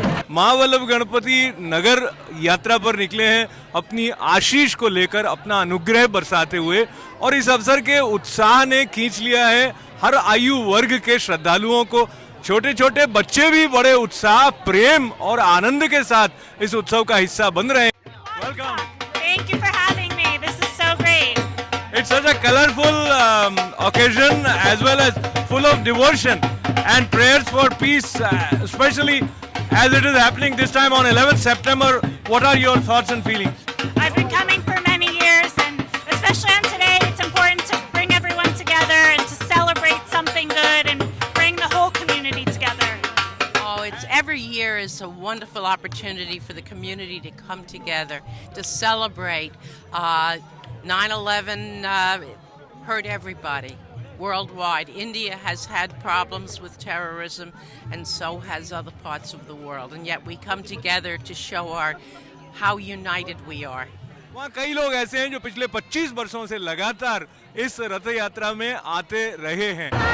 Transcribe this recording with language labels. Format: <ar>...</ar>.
<hi>महावल्लभ गणपति नगर यात्रा पर निकले हैं अपनी आशीष को लेकर, अपना अनुग्रह बरसाते हुए, और इस अवसर के उत्साह ने खींच लिया है हर आयु वर्ग के श्रद्धालुओं को। छोटे छोटे बच्चे भी बड़े उत्साह, प्रेम और आनंद के साथ इस उत्सव का हिस्सा बन रहे हैं।</hi> <en>Welcome. Thank you for having me. This is so great. It's such a colorful occasion as well as full of devotion and prayers for peace, especially as it is happening this time on 11th September. What are your thoughts and feelings? I've been coming for many years, and especially on today, it's important to bring everyone together and to celebrate something good and bring the whole community together. Oh, it's every year is a wonderful opportunity for the community to come together to celebrate. 9/11 hurt everybody worldwide. India has had problems with terrorism, and so has other parts of the world. And yet we come together to show how united we are.</en> <hi>वहाँ कई लोग ऐसे हैं जो पिछले 25 वर्षों से लगातार इस रथ यात्रा में आते रहे हैं।</hi>